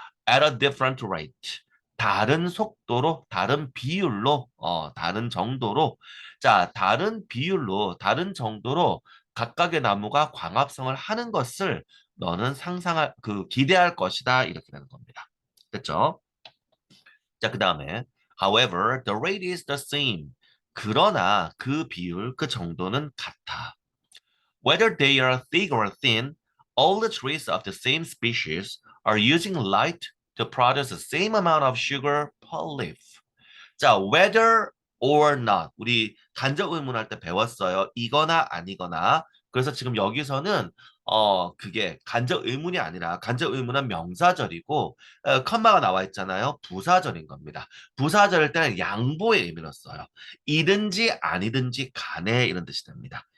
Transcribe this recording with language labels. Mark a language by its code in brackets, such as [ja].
[en] At a different rate. [ko] 다른 속도로, 다른 비율로, 다른 정도로, 자, 다른 비율로, 다른 정도로 각각의 나무가 광합성을 하는 것을 너는 기대할 것이다. 이렇게 되는 겁니다. 됐죠? 자, 그 다음에, [en] however, the rate is the same. [ko] 그러나 그 비율, 그 정도는 같아. [en] Whether they are thick or thin, all the trees of the same species are using light to produce the same amount of sugar per leaf. 자, whether or not. [ko] 우리 간접 의문할 때 배웠어요. 이거나 아니거나. 그래서 지금 여기서는 그게 간접 의문이 아니라 간접 의문은 명사절이고 컴마가 나와 있잖아요. 부사절인 겁니다. 부사절일 때는 양보의 의미로 써요. 이든지 아니든지 간에 이런 뜻이 됩니다.